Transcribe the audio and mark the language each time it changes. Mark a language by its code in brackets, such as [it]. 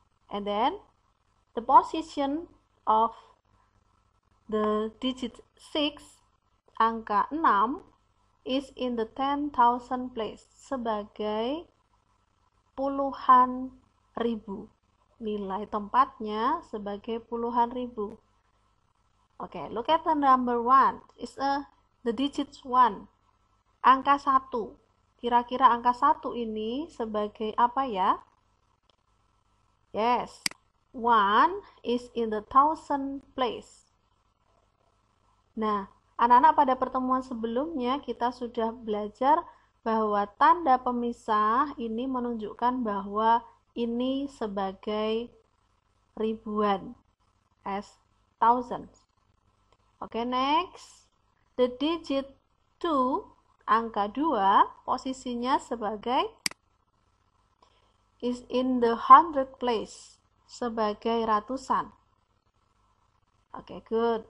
[en] And then the position of the digit 6, angka 6, is in the 10,000 place, sebagai puluhan ribu. [id] Nilai tempatnya sebagai puluhan ribu. [en] Oke, look at the number 1. It's the digit 1. [id] Angka 1. Kira-kira angka 1 ini sebagai apa ya? [en] Yes, 1 is in the thousand place. [id] Nah, anak-anak, pada pertemuan sebelumnya kita sudah belajar bahwa tanda pemisah ini menunjukkan bahwa ini sebagai ribuan, as thousands. [en] Oke, next. The digit 2, angka 2, posisinya sebagai is in the hundred place, sebagai ratusan. Oke, good.